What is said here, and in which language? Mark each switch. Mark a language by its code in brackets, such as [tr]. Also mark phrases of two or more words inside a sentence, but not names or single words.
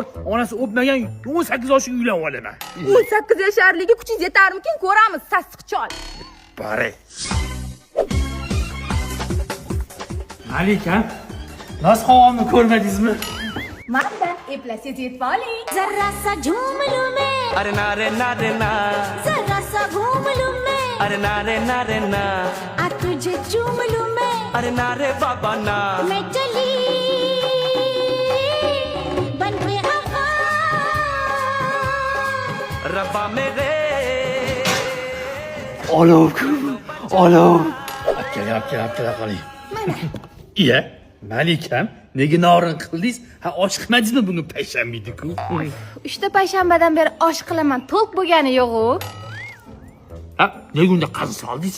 [uz] Onasi o'pmagan 18 yoshga uylanib olaman. 18 yasharligiga kuchingiz yetarmikin? Ko'ramiz, sassiqchol. Bari. Malikam, nos havomni ko'rmadingizmi? Manda eplasangiz yetib oling. [hi] जरा सा झूम लूं मैं, अरे ना रे ना रे ना, जरा सा घूम लूं मैं, अरे ना रे ना रे ना, आ तुझे चूम लूं मैं, अरे ना रे बाबा ना. मैं चली बन के आका. रब्बा मेरे [uz] Olov. Kela qoling. Iya, Malikam, nega norin qildingiz? Ha, osh qilmadingizmi bugun payshanba-ku? 3 ta payshanbadan beri osh qilaman, to'q bo'lgani yo'q-ku. Ha, nega unda qazi soldingiz?